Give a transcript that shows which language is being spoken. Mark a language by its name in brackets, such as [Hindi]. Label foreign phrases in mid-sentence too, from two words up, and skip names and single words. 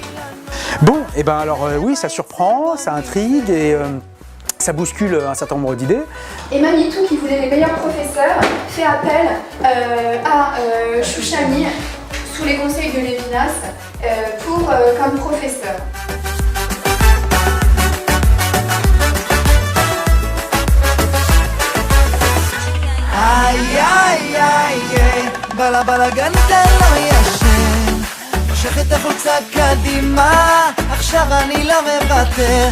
[French] Bon, et ben alors oui, ça surprend, ça intrigue et ça bouscule un certain nombre d'idées. Et Manitou, qui voulait les meilleurs professeurs, fait appel à Chouchami, sous les conseils de Lévinas, comme professeur. [Hebrew] איי איי איי איי, בלבלגן זה לא ישן, מושך את החולצה קדימה, עכשיו אני לא מוותר.